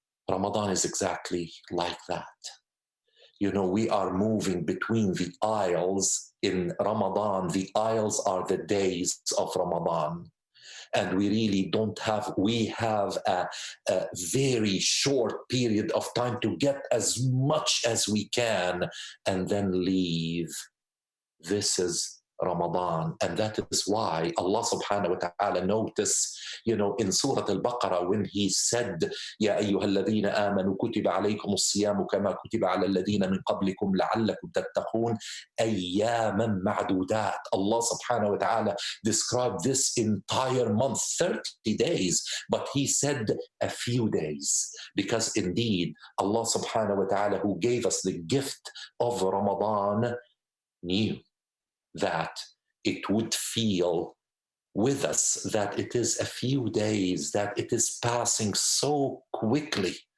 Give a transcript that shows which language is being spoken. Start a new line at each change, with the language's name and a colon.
English: Ramadan is exactly like that. We are moving between the aisles in Ramadan. The aisles are the days of Ramadan. And we really we have a very short period of time to get as much as we can and then leave. This is Ramadan. And that is why Allah subhanahu wa ta'ala notice, in Surah Al-Baqarah, when he said,
Arabic: يَا أَيُّهَا الَّذِينَ آمَنُوا كُتِبَ عَلَيْكُمُ الصِّيَامُ كَمَا كُتِبَ عَلَى الَّذِينَ مِنْ قَبْلِكُمْ لَعَلَّكُمْ تَتَّقُونَ أَيَّامًا مَعْدُودَاتٍ.
English: Allah subhanahu wa ta'ala described this entire month, 30 days, but he said a few days, because indeed Allah subhanahu wa ta'ala, who gave us the gift of Ramadan, knew that it would feel with us that it is a few days, that it is passing so quickly.